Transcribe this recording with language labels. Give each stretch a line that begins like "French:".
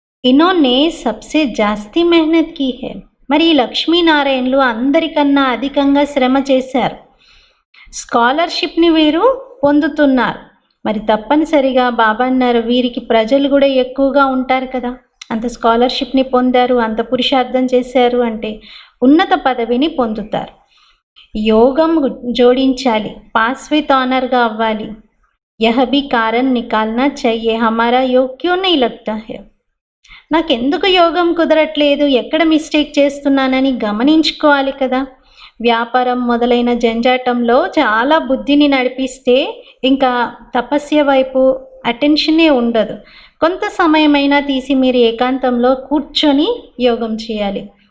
Hindi: ఇనోనే సబ్సే జాస్తి మెహనత్ key high.
Telugu: మరి ఈ లక్ష్మీనారాయణలు అందరికన్నా అధికంగా శ్రమ చేశారు. స్కాలర్షిప్ని వీరు పొందుతున్నారు. మరి తప్పనిసరిగా బాబా అన్నారు, వీరికి ప్రజలు కూడా ఎక్కువగా ఉంటారు కదా, అంత స్కాలర్షిప్ని పొందారు, అంత పురుషార్థం చేశారు అంటే ఉన్నత పదవిని పొందుతారు. యోగం జోడించాలి, పాస్ విత్ ఆనర్గా అవ్వాలి.
Hindi: యహ భీ కారణ్ నికాల్నా चाहिए हमारा योग क्यों नहीं लगता है.
Telugu: నాకెందుకు యోగం కుదరట్లేదు, ఎక్కడ మిస్టేక్ చేస్తున్నానని గమనించుకోవాలి కదా. వ్యాపారం మొదలైన జంజాటంలో చాలా బుద్ధిని నడిపిస్తే ఇంకా తపస్య వైపు అటెన్షనే ఉండదు. కొంత సమయమైనా తీసి మీరు ఏకాంతంలో కూర్చొని యోగం చేయాలి.